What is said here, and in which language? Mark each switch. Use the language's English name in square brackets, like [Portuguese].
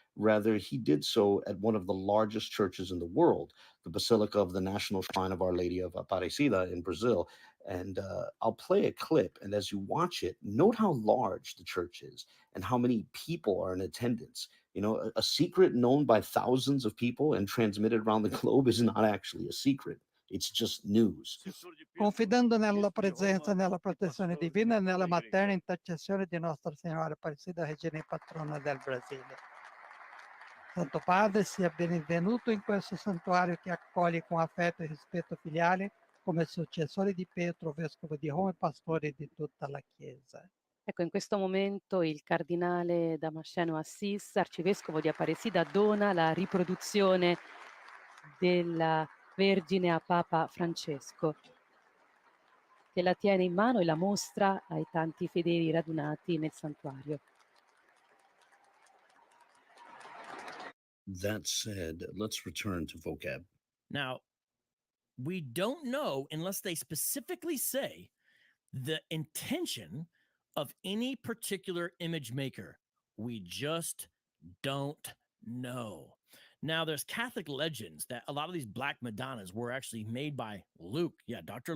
[English] Rather, he did so at one of the largest churches in the world, the Basilica of the National Shrine of Our Lady of Aparecida in Brazil. And I'll play a clip. And as you watch it, note how large the church is and how many people are in attendance. A secret known by thousands of people and transmitted around the globe is not actually a secret. It's just news. [Italian] Confidando nella presenza e nella protezione divina e nella materna intercessione di Nostra Signora Apparecida, Regina e Patrona del Brasile. Santo Padre, sia benvenuto in questo santuario che accoglie con affetto e rispetto filiale come successore di Pietro, vescovo di Roma e pastore di tutta la Chiesa. Ecco, in questo momento il cardinale Damasceno Assis, arcivescovo di Aparecida, dona la riproduzione della Vergine a Papa Francesco, che la tiene in mano e la mostra ai tanti fedeli radunati nel santuario. [English] That said, let's return to vocab. Now, we don't know unless they specifically say the intention of any particular image maker. We just don't know. Now, there's Catholic legends that a lot of these Black Madonnas were actually made by Luke. Yeah, Dr.